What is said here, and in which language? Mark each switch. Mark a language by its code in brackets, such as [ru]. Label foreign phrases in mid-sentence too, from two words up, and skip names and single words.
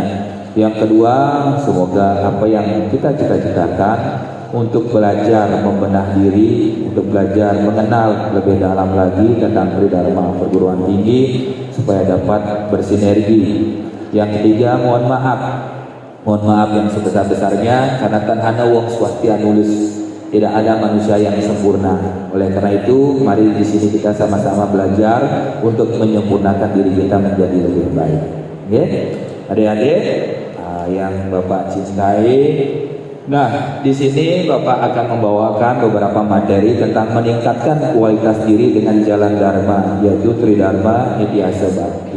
[id] Yang kedua, semoga apa yang kita cita-citakan untuk belajar membenah diri, untuk belajar mengenal lebih dalam lagi tentang Tridharma perguruan tinggi supaya dapat bersinergi. Yang ketiga, mohon maaf yang sebesar-besarnya karena [jv] tan ana wong swastia nulis. [id] Tidak ada manusia yang sempurna. Oleh karena itu, mari di sini kita sama-sama belajar untuk menyempurnakan diri kita menjadi lebih baik. Adik-adik yang Bapak cintai. Nah, di sini Bapak akan membawakan beberapa materi tentang meningkatkan kualitas diri dengan jalan Dharma, yaitu Tridharma Nitya Bakti.